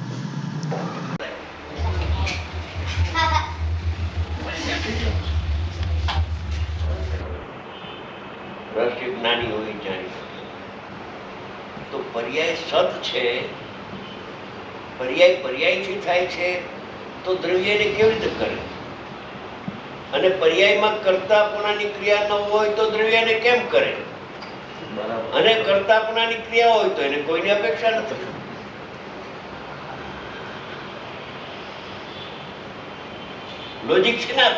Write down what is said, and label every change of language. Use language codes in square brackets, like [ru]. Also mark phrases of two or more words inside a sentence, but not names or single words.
[gu] રહસ્ય જ્ઞાની હોઈ જાની તો પર્યાય સત છે, પર્યાય पर्यायથી થાય છે તો દ્રવ્યને કેવી રીતે કરે? અને પર્યાયમાં કર્તાપણાની ક્રિયા ન હોય તો દ્રવ્યને કેમ કરે? અને કર્તાપણાની ક્રિયા હોય તો એને કોઈની અપેક્ષા નથી. લોજિક છે ના?